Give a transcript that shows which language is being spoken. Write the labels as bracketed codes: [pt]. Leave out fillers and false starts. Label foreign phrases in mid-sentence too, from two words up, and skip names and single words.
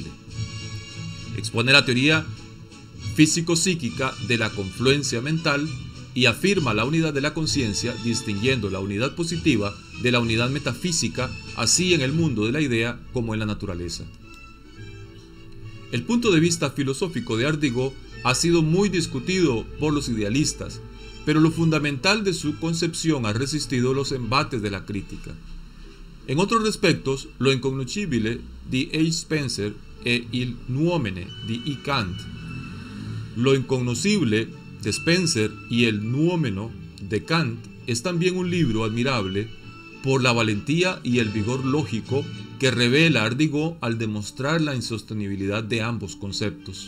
[es] Expone la teoría físico-psíquica de la confluencia mental y afirma la unidad de la conciencia, distinguiendo la unidad positiva de la unidad metafísica, así en el mundo de la idea como en la naturaleza. El punto de vista filosófico de Ardigó ha sido muy discutido por los idealistas, pero lo fundamental de su concepción ha resistido los embates de la crítica. En otros respectos, [it] lo incognoscibile di H. Spencer e il nuomene di I. [es] Kant, lo incognoscible de Spencer y el nuómeno de Kant es también un libro admirable por la valentía y el vigor lógico que revela Ardigó al demostrar la insostenibilidad de ambos conceptos.